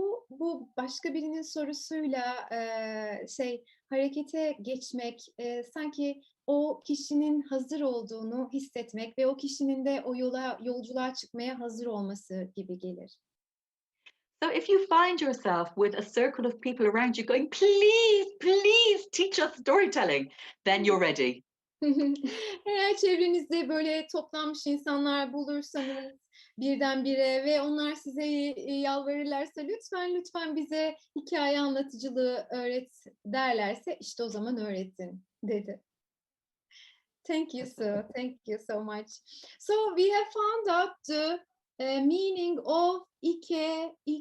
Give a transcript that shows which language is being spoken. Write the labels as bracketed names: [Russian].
[Turkish] Bu başka birinin sorusuyla, harekete geçmek, sanki o kişinin hazır olduğunu hissetmek ve o kişinin de o yolculuğa çıkmaya hazır olması gibi gelir. [English] So if you find yourself with a circle of people around you going, please, please teach us storytelling, then you're ready. [Turkish] Eğer çevrenizde böyle toplanmış insanlar bulursanız birdenbire ve onlar size yalvarırlarsa lütfen bize hikaye anlatıcılığı öğret derlerse işte o zaman öğretin dedi. [English] Thank you so much. So we have found out the meaning of ikigai.